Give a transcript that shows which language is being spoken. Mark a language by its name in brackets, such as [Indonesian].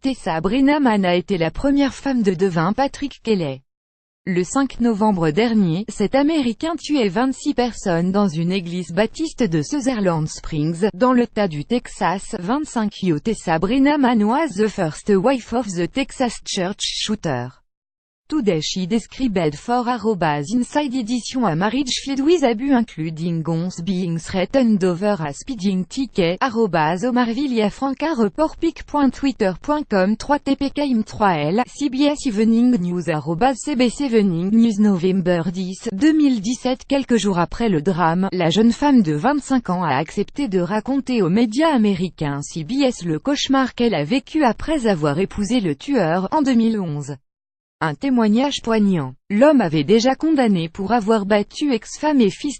[French] Tessa Brennaman a été la première femme de Devin Patrick Kelly. Le 5 novembre dernier, cet Américain tuait 26 personnes dans une église baptiste de Sutherland Springs, dans l'État du Texas. [English] 25 Tessa Brennaman was the first wife of the Texas church shooter. Today she described for @inside edition a marriage filled with abuse including guns being threatened over a speeding ticket, @omarvillafranca report pic.twitter.com 3tpkim3l, CBS Evening News @CBS Evening News November 10, 2017. [French] Quelques jours après le drame, la jeune femme de 25 ans a accepté de raconter aux médias américains CBS le cauchemar qu'elle a vécu après avoir épousé le tueur, en 2011. Un témoignage poignant. L'homme avait déjà condamné pour avoir battu ex-femme et fils.